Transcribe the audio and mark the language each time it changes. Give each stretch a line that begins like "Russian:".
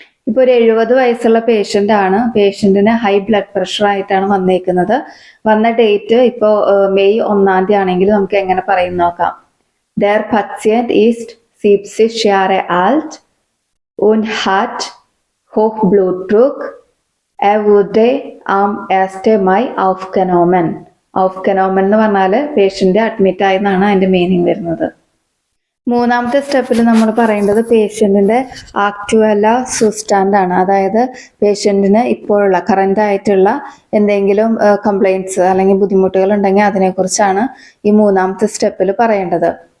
Malayalam: ഇപ്പോൾ ഒരു 70 വയസ്സുള്ള പേഷ്യന്റ് ആണ്, പേഷ്യന്റിന് ഹൈ ബ്ലഡ് പ്രഷർ ആയിട്ടാണ് വന്നേക്കുന്നത്. വന്ന ഡേറ്റ് ഇപ്പോൾ മെയ് 1 ആണെങ്കിൽ നമുക്ക് എങ്ങനെ പറയും നോക്കാം.
German: Der Patient ist 70 Jahre alt und hat Hochblutdruck. Er wurde am 1. Mai aufgenommen.
Malayalam: Aufgenommen എന്ന് പറഞ്ഞാൽ പേഷ്യന്റ് അഡ്മിറ്റ് ആയെന്നാണ് അതിന്റെ മീനിങ് വരുന്നത്. മൂന്നാമത്തെ സ്റ്റെപ്പിൽ നമ്മൾ പറയേണ്ടത് പേഷ്യന്റിന്റെ ആക്ച്വല സുസ്റ്റാൻഡ് ആണ്, അതായത് പേഷ്യന്റിന് ഇപ്പോഴുള്ള കറന്റ് ആയിട്ടുള്ള എന്തെങ്കിലും കംപ്ലൈൻറ്റ്സ് അല്ലെങ്കിൽ ബുദ്ധിമുട്ടുകൾ ഉണ്ടെങ്കിൽ അതിനെക്കുറിച്ചാണ് ഈ മൂന്നാമത്തെ സ്റ്റെപ്പിൽ പറയേണ്ടത്.